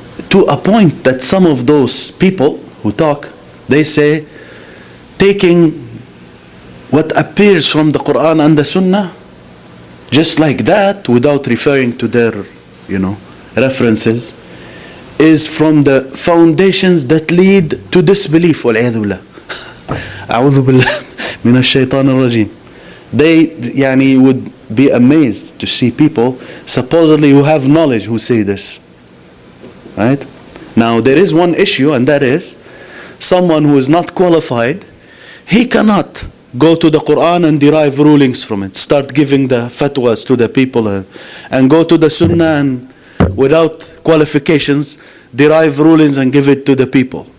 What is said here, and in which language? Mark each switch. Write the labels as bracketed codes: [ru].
[en] To a point that some of those people who talk, they say, taking what appears from the Qur'an and the Sunnah just like that, without referring to their, you know, references, is from the foundations that lead to disbelief. [ar] وَالْعِيَاذُ بِاللَّهِ أعوذ بالله من الشيطان الرجيم. [en] They would be amazed to see people supposedly who have knowledge who say this, right? Now there is one issue, and that is someone who is not qualified, he cannot go to the Qur'an and derive rulings from it, start giving the fatwas to the people, and go to the Sunnah and without qualifications derive rulings and give it to the people.